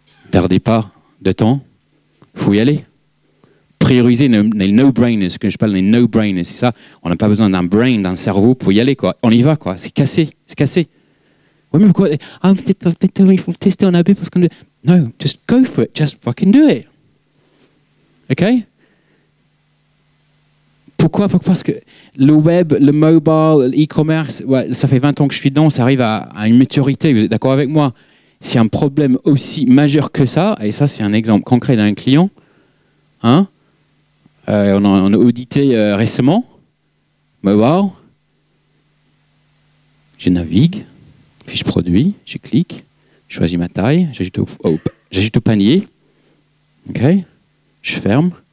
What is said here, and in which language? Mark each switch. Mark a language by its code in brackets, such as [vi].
[fr] Perdez pas de temps, faut y aller. Prioriser les no-brainers, ce que je parle des no-brainers, c'est ça. On n'a pas besoin d'un brain, d'un cerveau pour y aller, quoi. On y va, quoi. C'est cassé, c'est cassé. Oui, mais pourquoi? Ah, peut-être il faut tester en AB parce qu'on... [en] No, just go for it, just fucking do it. OK? [fr] Pourquoi? Parce que le web, le mobile, l'e-commerce, ouais, ça fait 20 ans que je suis dedans, ça arrive à une maturité, vous êtes d'accord avec moi? C'est un problème aussi majeur que ça, et ça c'est un exemple concret d'un client, hein? On a audité récemment, mobile, je navigue, fiche produit, je clique, je choisis ma taille, j'ajoute au panier, ok, je ferme.